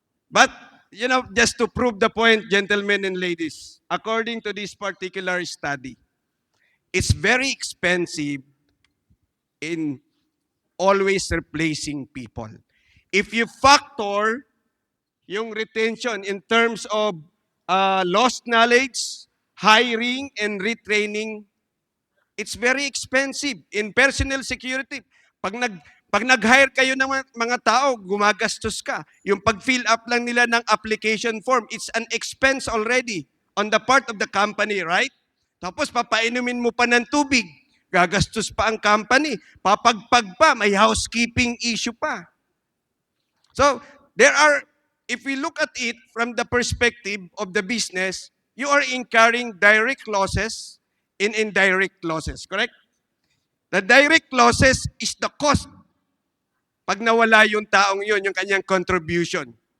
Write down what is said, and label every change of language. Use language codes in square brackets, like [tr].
[en] But, just to prove the point, gentlemen and ladies, according to this particular study, it's very expensive in always replacing people. If you factor yung retention in terms of lost knowledge, hiring, and retraining, it's very expensive in personnel security. [tl] Pag nag-hire kayo ng mga tao, gumagastos ka. Yung pag-fill up lang nila ng application form, [en] it's an expense already on the part of the company, right? [tl] Tapos papainumin mo pa ng tubig, gagastos pa ang company. Papagpag pa, may housekeeping issue pa. [en] So, if we look at it from the perspective of the business, you are incurring direct losses and indirect losses, correct? The direct losses is the cost. [tl] Pag nawala yung taong yun, yung kanyang contribution.